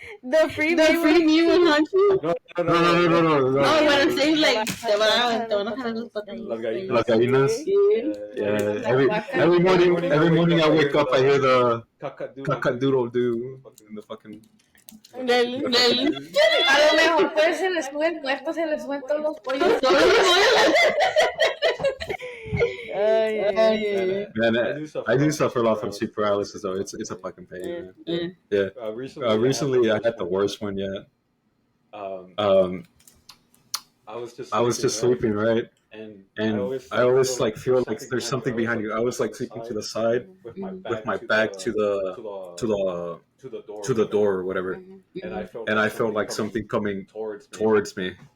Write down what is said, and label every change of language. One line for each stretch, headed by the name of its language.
English: the free The free meal will haunt you. No. No, but I'm saying like
Spanish: te van a dejar los patatas. Las gallinas.
English: Yeah. Every morning I wake up, I hear the cock-a-doodle doo in the fucking. Nelly.
Spanish: A lo mejor pues se les sube el muerto, se les suben todos los pollos.
English: Man, I do suffer a lot from sleep paralysis though. It's a fucking pain. Man. Yeah. Recently I had the worst one yet. I was just sleeping, right? And I always like feel like there's something behind you. I was like sleeping to the side with my back to the door or whatever, and I felt like something coming towards me.